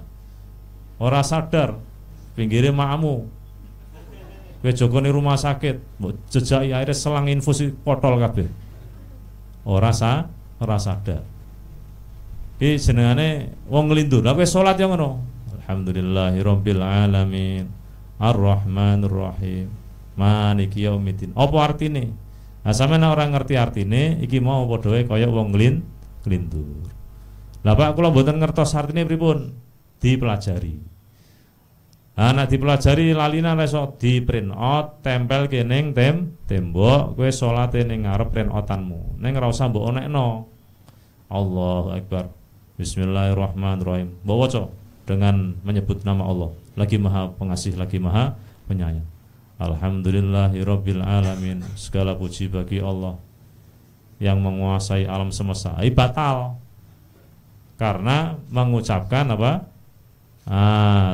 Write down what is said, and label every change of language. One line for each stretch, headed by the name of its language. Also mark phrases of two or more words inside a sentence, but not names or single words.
Javanese: Ora sadar pinggire makmu. Kowe jogone
Indonesian: rumah sakit,
Javanese: mbok jejaki aire selang infusi potol kabeh. Ora sadar. Iki jenengane wong nglindur. Lah kowe salat yo ngono.
Arabic: الحمد لله رب العالمين. الرحمن الرحيم. مالك يوم الدين.
Javanese: Apa artine? Nah, sampeyan ora ngerti artine, iki mau padha wae kaya wong nglindur. Lah Pak, kula mboten ngertos artine pripun?
Indonesian: Dipelajari.
Javanese: Nah, nek dipelajari lalina iso di-
English: print out,
Javanese: tempel kening tembok, kowe salate ning ngarep print outanmu. Ning ora usah mbok onekno.
Arabic: الله أكبر. بسم الله الرحمن الرحيم.
Javanese: Mbok waca
Indonesian: dengan menyebut nama Allah. Lagi Maha Pengasih, lagi Maha Penyayang.
Arabic: الحمد لله رب العالمين.
Indonesian: Segala puji bagi Allah yang menguasai alam semesta. Batal karena mengucapkan apa?